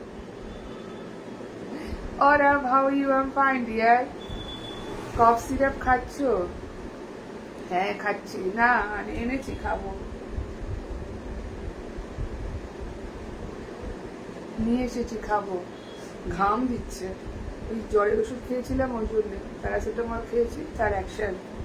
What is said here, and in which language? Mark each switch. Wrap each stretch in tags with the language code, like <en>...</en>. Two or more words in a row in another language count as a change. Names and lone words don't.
<hi>और अब</hi> <en>how you? I am fine dear.</en> <bn>কফ সিরাপ খাচ্ছ? হ্যাঁ খাচ্ছি. না এনেছি, খাবো. নিয়ে এসেছি, খাবো. ঘাম দিচ্ছে. ওই জ্বরের ওষুধ খেয়েছিলাম, ওই জন্য প্যারাসিটামল খেয়েছি, তার অ্যাকশন.</bn>